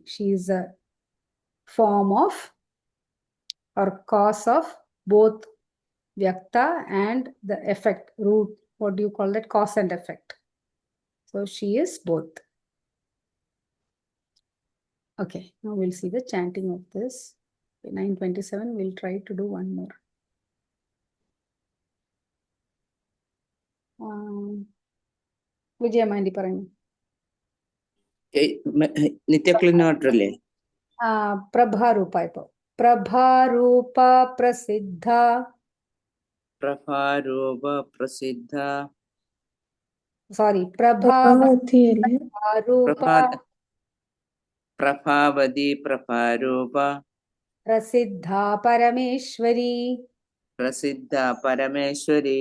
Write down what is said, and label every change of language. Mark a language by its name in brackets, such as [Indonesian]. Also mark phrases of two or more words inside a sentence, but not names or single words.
[English] She is a form of or cause of both Vyakta and the effect, root. What do you call that? Cause and effect. So she is both. Okay, now we'll see the chanting of this. 9:27, we'll try to do one more. [Sanskrit] Vijaya Mandi Parani. [Malayalam] നിത്യക്ലിനോട്ടല്ലേ? [Sanskrit] Prabharupa ipo. Prabharupa Prasiddha. പ്രഭാരൂപ പ്രസിദ്ധ. [English] Sorry, [Malayalam] Prabhavati അല്ലേ? [Sanskrit] Prabharupa പ്രഭാവതി പ്രഭാരൂപ Prasiddha Parameshwari. പ്രസിദ്ധ പരമേശ്വരി.